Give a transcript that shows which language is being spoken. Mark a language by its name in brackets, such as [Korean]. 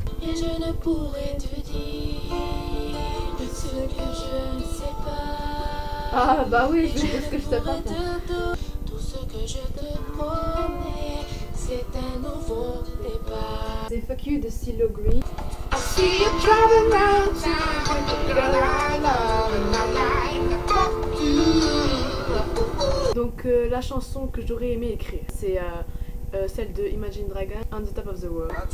[French] Et je ne pourrais te dire ce que je ne sais pas. Ah bah oui, je vais dire ce que je sais pas. Tout ce que je te promets, c'est un nouveau départ. C'est Fuck You de CeeLo Green. [English] I see you driving around town with the girl I love and I like fuck you. [French] Donc la chanson que j'aurais aimé écrire, c'est celle de Imagine Dragon, On the Top of the World.